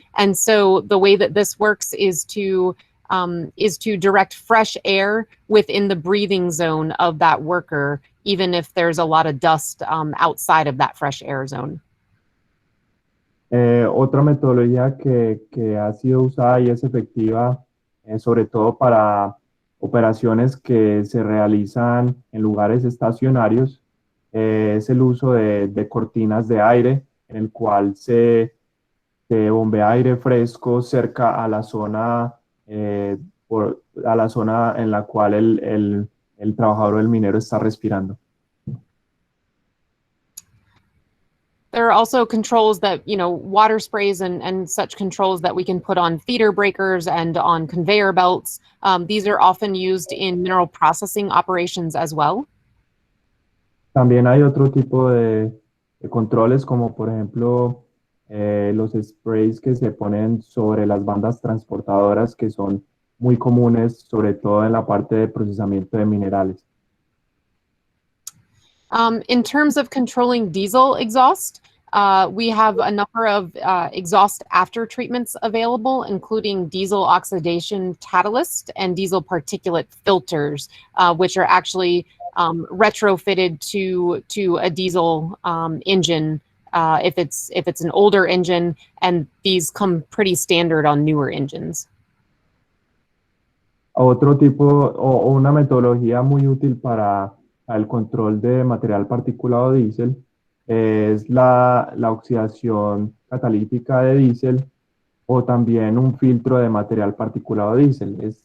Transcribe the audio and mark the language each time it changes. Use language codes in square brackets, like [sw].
[en] And so the way that this works is to direct fresh air within the breathing zone of that worker, even if there's a lot of dust outside of that fresh air zone. [es] Otra metodología que ha sido usada y es efectiva, sobre todo para operaciones que se realizan en lugares estacionarios, es el uso de cortinas de aire, en el cual se bombea aire fresco cerca a la zona, a la zona en la cual el trabajador o el minero está respirando. [en] There are also controls that, water sprays and such controls that we can put on feeder breakers and on conveyor belts. These are often used in mineral processing operations as well. [es] También hay otro tipo de controles, como por ejemplo los sprays que se ponen sobre las bandas transportadoras, que son muy comunes, sobre todo en la parte de procesamiento de minerales. [en] In terms of controlling diesel exhaust, we have a number of exhaust after treatments available, including diesel oxidation catalyst and diesel particulate filters, which are actually retrofitted to a diesel engine if it's an older engine, and these come pretty standard on newer engines. [es] Otro tipo o una metodología muy útil para el control de material particulado diésel es la oxidación catalítica de diésel, o también un filtro de material particulado diésel.